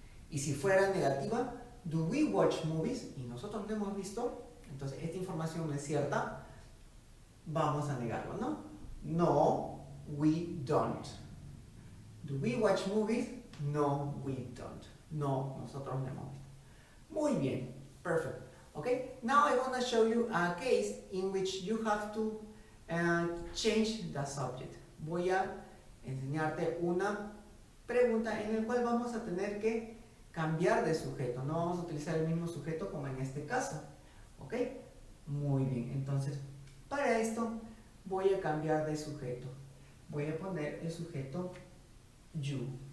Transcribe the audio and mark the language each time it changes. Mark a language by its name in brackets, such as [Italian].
[Spanish] Y si fuera negativa, do we watch movies? Y nosotros no hemos visto, entonces esta información no es cierta, vamos a negarlo, ¿no? [English] No, we don't. Do we watch movies? [Spanish] No, we don't. No, nosotros no hemos visto. Muy bien, perfect. [English] Okay, now I want to show you a case in which you have to change the subject. [Spanish] Voy a enseñarte una pregunta en la cual vamos a tener que cambiar de sujeto. No vamos a utilizar el mismo sujeto como en este caso. ¿Ok? Muy bien. Entonces, para esto voy a cambiar de sujeto. Voy a poner el sujeto you.